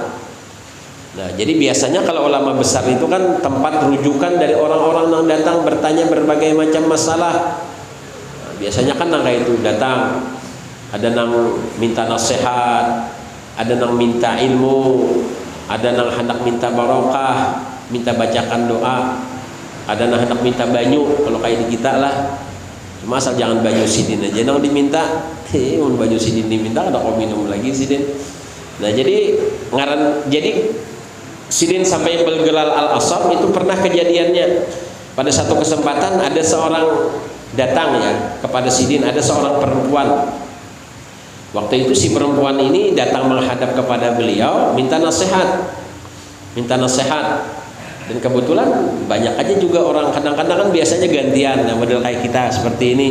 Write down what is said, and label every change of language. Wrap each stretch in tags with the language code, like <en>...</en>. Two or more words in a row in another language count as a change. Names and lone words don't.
<id>Nah, jadi biasanya kalau ulama besar itu kan tempat rujukan dari orang-orang yang datang bertanya berbagai macam masalah. Nah, biasanya kan kayak itu datang, ada yang minta nasihat, ada yang minta ilmu, ada yang hendak minta barokah, minta bacakan doa, ada yang hendak minta banyu, kalau kayak di kita lah.</id> <bjn>Cuma asal jangan banyu sidin aja yang diminta. Baju sidin diminta, ada kau minum lagi sidin.</bjn> <id>Nah, jadi sidin sampai bergelar Al-Asam itu pernah kejadiannya. Pada satu kesempatan ada seorang datang ya kepada sidin, ada seorang perempuan. Waktu itu si perempuan ini datang menghadap kepada beliau minta nasihat. Dan kebetulan banyak aja juga orang, kadang-kadang kan biasanya gantian, nah, model kayak kita seperti ini.</id>